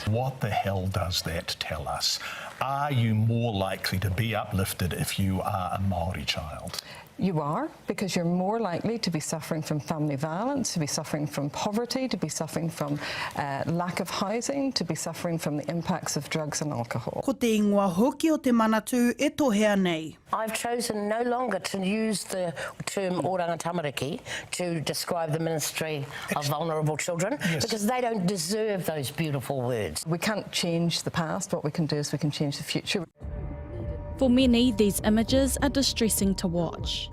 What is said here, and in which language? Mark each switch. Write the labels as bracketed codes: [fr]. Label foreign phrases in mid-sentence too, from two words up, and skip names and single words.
[en] What the hell does that tell us? Are you more likely to be uplifted if you are a Māori child? You are, because you're more likely to be suffering from family violence, to be suffering from poverty, to be suffering from lack of housing, to be suffering from the impacts of drugs and alcohol. [mi] Ko te ingoa hoki o te manatū e tohea nei. [en] I've chosen no longer to use the term Oranga Tamariki to describe the Ministry of Vulnerable Children, because they don't deserve those beautiful words. We can't change the past. What we can do is we can change the future. For many, these images are distressing to watch.